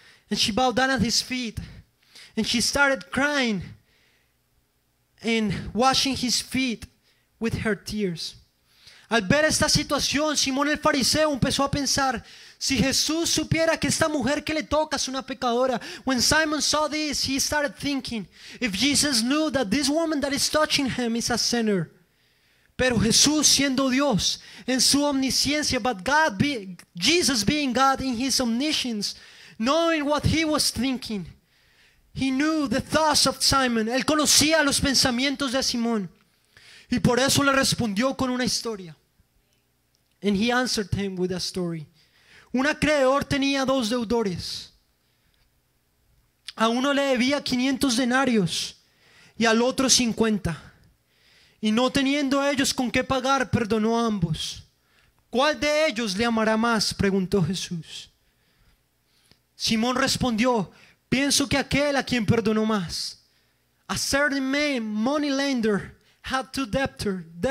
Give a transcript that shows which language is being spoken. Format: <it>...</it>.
<en>And she bowed down at his feet, and she started crying and washing his feet with her tears.</en> <es>Al ver esta situación, Simón el fariseo empezó a pensar, si Jesús supiera que esta mujer que le toca es una pecadora.</es> <en>When Simon saw this, he started thinking, if Jesus knew that this woman that is touching him is a sinner.</en> <es>Pero Jesús, siendo Dios en su omnisciencia,</es> <en>but Jesus being God in his omniscience, knowing what he was thinking, he knew the thoughts of Simon.</en> <es>Él conocía los pensamientos de Simón, y por eso le respondió con una historia.</es> <en>And he answered him with a story.</en> <es>Un acreedor tenía dos deudores. A uno le debía 500 denarios y al otro 50. Y no teniendo ellos con qué pagar, perdonó a ambos. ¿Cuál de ellos le amará más?, preguntó Jesús. Simón respondió, pienso que aquel a quien perdonó más.</es> <en>A certain man, money lender, had two debtors.</en>